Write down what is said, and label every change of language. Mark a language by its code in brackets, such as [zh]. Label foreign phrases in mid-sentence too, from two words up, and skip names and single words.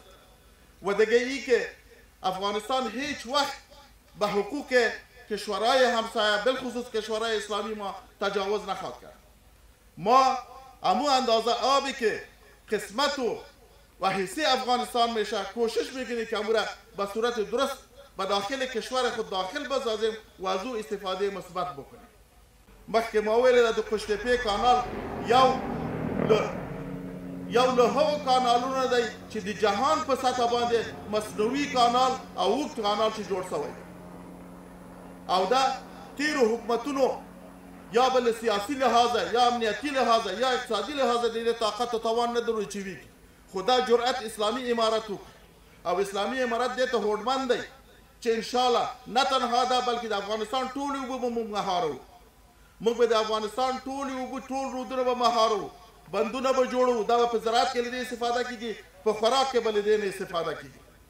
[fa] و دیگه ای که افغانستان هیچ وقت به حقوق کشورهای همسایه بالخصوص کشورهای اسلامی ما تجاوز نخواهد کرد. ما امو اندازه آبی که قسمت و حصه افغانستان میشه کوشش میکنیم که امو را به صورت درست به داخل کشور خود داخل بسازیم و از او استفاده مثبت بکنیم. [ps] مخکې ما ویل د قوشتېپې کانال یو له هغو کانالونو دی چې د جهان په سطح باندې مصنوعي کانال او اوږد کانال چې جوړ شوی او دا تیرو حکومتونو یا بل سیاسی لحاظه یا امنیتی لحاظه یا اقتصادي لحاظه د دې طاقت او توان نه درلود چې وي خدا جرأت اسلامي امارت او اسلامي امارت دې ته هوډمند دی چې انشاءالله نه تنها دا بلکې د افغانستان ټولې اوبه به موږ مهارو موږ به د افغانستان ټولې اوبه ټول رودونه به مهارو بندونه به جوړو دا به په زراعت کې له دې استفاده کېږي په خوراک کې به له دې نه استفاده کېږي